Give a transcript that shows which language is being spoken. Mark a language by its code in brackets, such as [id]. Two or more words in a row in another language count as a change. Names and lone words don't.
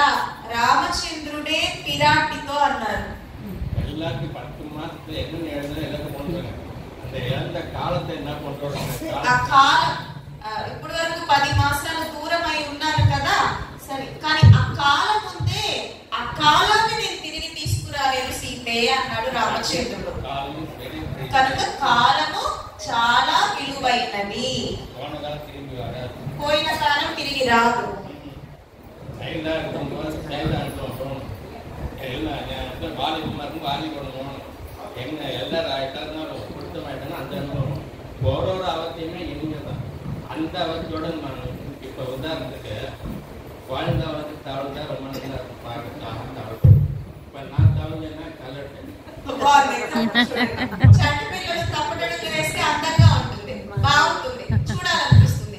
[te] రామచంద్రుడే పిరాటితో అన్నారు, ఆ కాలం ఇప్పటి వరకు 10 మాసాలు దూరం అయి ఉన్నారు కదా, సరే, కానీ ఆ కాలం ఉందే, ఆ కాలాన్ని నేను తిరిగి తీసుకురాలేను సీతే అన్నాడు రామచంద్రుడు. కనుక కాలము చాలా విలువైనది. పోయిన కాలం తిరిగి రాదు. [ta] அந்த அவத்தோட இப்போ உதாரணத்துக்கு குழந்தாவது தவழ்ந்தா ரொம்ப நல்லா பார்க்கலாம் தவழ்த்து. இப்போ நான் தவழ்ந்தேன்னா கலட்டு [te] పిల్లలు తప్పటడుగులు వేస్తే అందంగా ఉంటుంది, బాగుంటుంది, చూడాలనిపిస్తుంది.